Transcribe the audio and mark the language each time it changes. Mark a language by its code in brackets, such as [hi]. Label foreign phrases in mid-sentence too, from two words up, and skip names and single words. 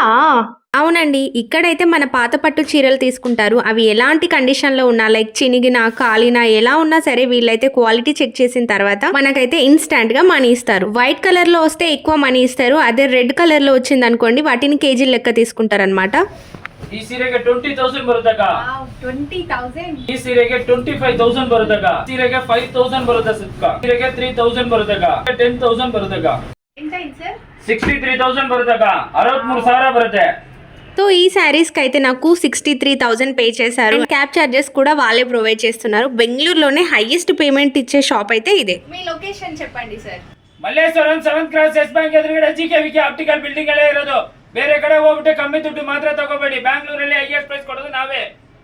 [te] అవునండి, ఇక్కడైతే మన పాత పట్టు చీరలు తీసుకుంటారు. అవి ఎలాంటి కండిషన్ లో ఉన్నా, లైక్ చినిగినా కాలినా ఎలా ఉన్నా సరే, వీళ్ళైతే [en] quality check [te] చేసిన తర్వాత మనకైతే ఇన్స్టాంట్ గా మనీ ఇస్తారు. [en] white color [te] లో వస్తే ఎక్కువ మనీ ఇస్తారు, అదే [en] red color [te] లో వచ్చింది అనుకోండి వాటిని కేజీ లెక్క తీసుకుంటారు అనమాట. [kn] ಈ ಸೀರೆಗೆ 20,000 ಬರುತ್ತಕ್ಕ. 20,000. ಈ ಸೀರೆಗೆ 25,000 ಬರುತ್ತಕ್ಕ. ಸೀರೆಗೆ 5,000 ಬರುತ್ತೆ ಸುಕ್ಕ. ಸೀರೆಗೆ 3,000 ಬರುತ್ತಕ್ಕ. 10,000 ಬರುತ್ತಕ್ಕ. [te] ఎంత సార్? [kn] 63,000 ಬರುತ್ತಕ್ಕ. 63,000 ಬರುತ್ತೆ. [te] సో ఈ శారీస్ కి అయితే నాకు 63,000 పే చేశారు. [en] cab charges [te] కూడా వాళ్ళే ప్రొవైడ్ చేస్తున్నారు. బెంగళూరులోనే [en] highest payment [te] ఇచ్చే షాప్ అయితే ఇదే. మీ లొకేషన్ చెప్పండి సార్. [kn] ಮಲ್ಲೇಶ್ವರಂ [en] 7th cross [kn] ಎಸ್ ಬ್ಯಾಂಕ್ ಎದುರುಗಡೆ ಜಿಕೆವಿಕೆ [en] optical building [kn] ಅಲ್ಲೇ ಇರೋದು. ಬೇರೆ ಕಡೆ ಹೋಗ್ಬಿಟ್ಟು ಕಮ್ಮಿ ದುಡ್ಡು ಮಾತ್ರ ತಗೋಬೇಡಿ. ಬ್ಯಾಂಗ್ಳೂರಲ್ಲಿ [en] highest price [kn] ಕೊಡೋದು ನಾವೇ.